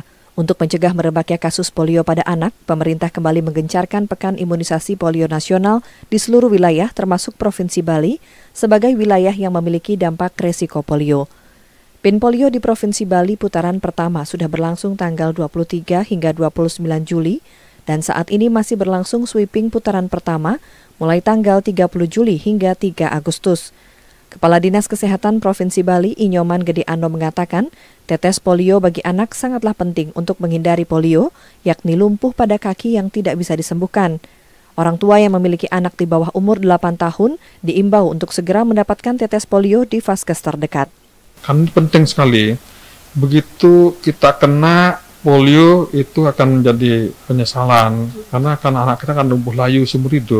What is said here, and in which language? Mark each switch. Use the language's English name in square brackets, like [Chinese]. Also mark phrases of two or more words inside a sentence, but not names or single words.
[Indonesian] Untuk mencegah merebaknya kasus polio pada anak, pemerintah kembali menggencarkan Pekan Imunisasi Polio Nasional di seluruh wilayah termasuk Provinsi Bali sebagai wilayah yang memiliki dampak resiko polio. PIN polio di Provinsi Bali putaran pertama sudah berlangsung tanggal 23 hingga 29 Juli dan saat ini masih berlangsung sweeping putaran pertama mulai tanggal 30 Juli hingga 3 Agustus. Kepala Dinas Kesehatan Provinsi Bali, Inyoman Gede Ando mengatakan, tetes polio bagi anak sangatlah penting untuk menghindari polio, yakni lumpuh pada kaki yang tidak bisa disembuhkan. Orang tua yang memiliki anak di bawah umur 8 tahun diimbau untuk segera mendapatkan tetes polio di vaskes terdekat. Kan penting sekali, begitu kita kena polio itu akan menjadi penyesalan, karena anak kita akan lumpuh layu seumur hidup.